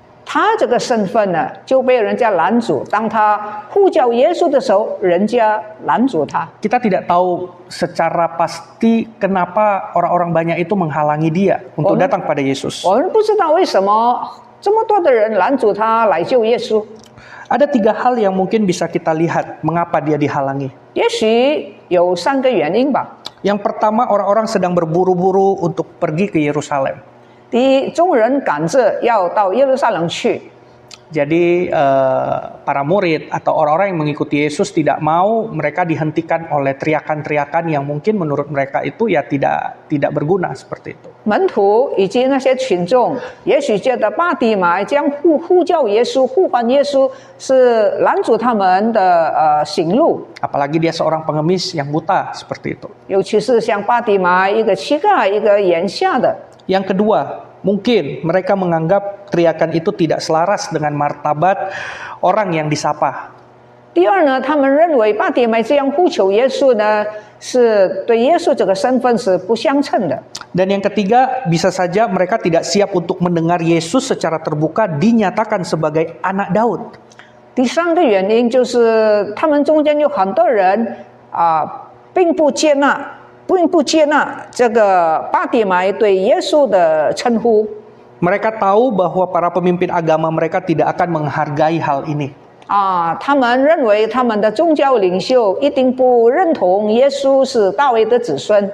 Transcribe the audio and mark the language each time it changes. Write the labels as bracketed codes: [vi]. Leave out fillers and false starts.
[zh] 他这个身份呢，就被人家拦阻。当他呼叫耶稣的时候，人家拦阻他。 [id] Kita tidak tahu secara pasti kenapa orang-orang banyak itu menghalangi dia untuk datang pada Yesus. [zh] 我们不知道为什么这么多的人拦阻他来救耶稣。 [id] Ada 3 hal yang mungkin bisa kita lihat mengapa dia dihalangi. [zh] 也许有3个原因吧。 [id] Yang pertama, orang-orang sedang berburu-buru untuk pergi ke Yerusalem. [zh] 第一，众人赶着要到耶路撒冷去， [id] Jadi para murid atau orang-orang yang mengikuti Yesus tidak mau mereka dihentikan oleh teriakan-teriakan yang mungkin menurut mereka itu ya tidak berguna seperti itu. [zh] 门徒以及那些群众，也许觉得巴底买将呼叫耶稣、呼唤耶稣是拦阻他们的行路， [id] Apalagi dia seorang pengemis yang buta seperti itu. [zh] 尤其是像巴底买一个乞丐、一个眼瞎的。 [id] Yang kedua, mungkin mereka menganggap teriakan itu tidak selaras dengan martabat orang yang disapa. [zh] 第二呢，他们认为巴底买这样呼求耶稣呢，是对耶稣这个身份是不相称的。 [id] Dan yang ketiga, bisa saja mereka tidak siap untuk mendengar Yesus secara terbuka dinyatakan sebagai anak Daud. [zh] 第3个原因就是他们中间有很多人并不接纳这个巴底买对耶稣的称呼。 [id] Mereka tahu bahwa para pemimpin agama mereka tidak akan menghargai hal ini. [zh] 他们认为他们的宗教领袖一定不认同耶稣是大卫的子孙。